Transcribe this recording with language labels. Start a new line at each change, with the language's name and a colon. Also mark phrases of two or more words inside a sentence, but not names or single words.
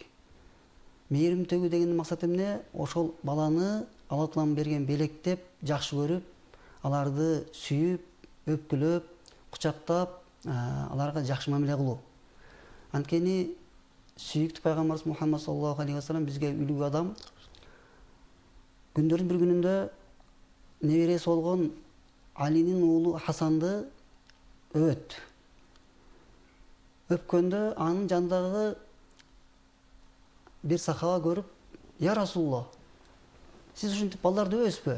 Kyrgyz: Мээрим төгүү дегендин максаты эмне? Ошол баланы Алла Таалам берген белектеп, жакшы көрүп, аларды сүйүп, өпкүлөп, кучактап, аларга жакшы мамиле кылуу. Анткени сүйүктүү пайгамбарыбыз Мухаммад
Arabic: صلى الله عليه وسلم
Kyrgyz: бизге үлгү адам. Күндөрдүн бир күнүндө небереси болгон Алинин уулу Хасанды өпкөндө анын жанындагы бир сахаба көрүп,
Arabic: "يا رسول الله,
Kyrgyz: сиз ушинтип балдарды өбөсүзбү?